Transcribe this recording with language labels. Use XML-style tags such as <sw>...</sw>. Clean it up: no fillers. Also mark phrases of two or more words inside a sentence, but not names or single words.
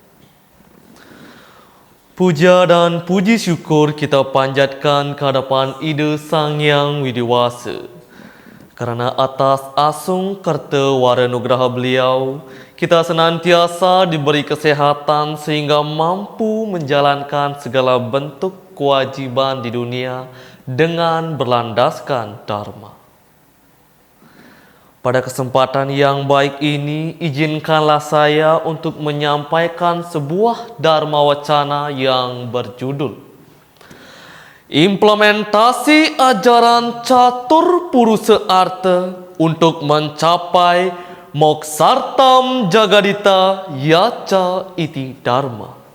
<id>Puja dan puji syukur kita panjatkan ke hadapan Ida Sang Hyang Widiwasa, karena atas</id> <kaw>asung karta wara nugraha</kaw> <id>beliau, kita senantiasa diberi kesehatan sehingga mampu menjalankan segala bentuk kewajiban di dunia dengan berlandaskan Dharma. Pada kesempatan yang baik ini, izinkanlah saya untuk menyampaikan sebuah Dharma Wacana yang berjudul Implementasi Ajaran Catur Purusa Arta untuk mencapai Moksartam Jagadita Yaca Iti Dharma.</id>